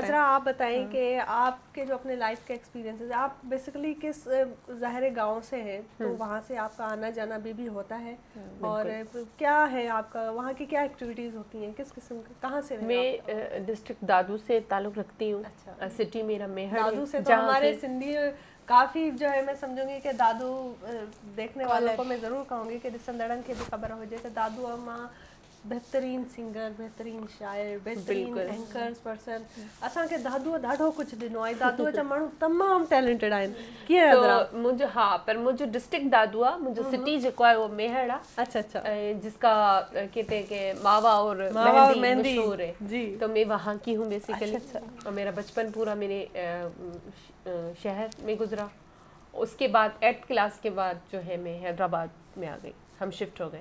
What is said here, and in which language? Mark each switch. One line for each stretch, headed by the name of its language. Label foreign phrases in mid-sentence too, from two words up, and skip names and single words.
Urdu: اذرا، آپ بتائیں کہ آپ کے جو اپنے لائف کے ایکسپیرینسز، آپ بیسکلی کس ظاہر گاؤں سے ہیں، تو وہاں سے آپ کا آنا جانا بھی ہوتا ہے، اور کیا ہے آپ کا وہاں کی کیا ایکٹیویٹیز ہوتی ہیں، کس قسم کا، کہاں سے? میں ڈسٹرکٹ دادو سے تعلق رکھتی ہوں. سٹی میرا میہڑ دادو سے تو ہمارے سندھی کافی جو ہے، میں سمجھوں گی کہ دادو دیکھنے والوں کو میں ضرور کہوں گی کہ
Sindhi: ॾिसंदड़नि खे भी ख़बर हुजे
Urdu: کہ دادو اماں بہترین سنگر، بہترین شاعر، بہترین
English: anchors person,
Sindhi: असांखे दादूअ ॾाढो कुछ ॾिनो आहे, दादूअ जा माण्हू तमामु टैलेंटेड आहिनि। कीअं
Urdu: تو مجھے، ہاں، پر مجھے ڈسٹرکٹ دادو آہے، مجھے سٹی جو ہے وہ میہڑ آہے. اچھا, جس کا کہتے ہیں کہ ماوا اور مہندی مشہور ہے جی، تو میں وہاں کی ہوں بیسکلی. اور میرا بچپن پورا میرے شہر میں گزرا، اس کے بعد 8th کلاس کے بعد جو ہے میں حیدرآباد میں آ گئی، ہم شفٹ ہو گئے.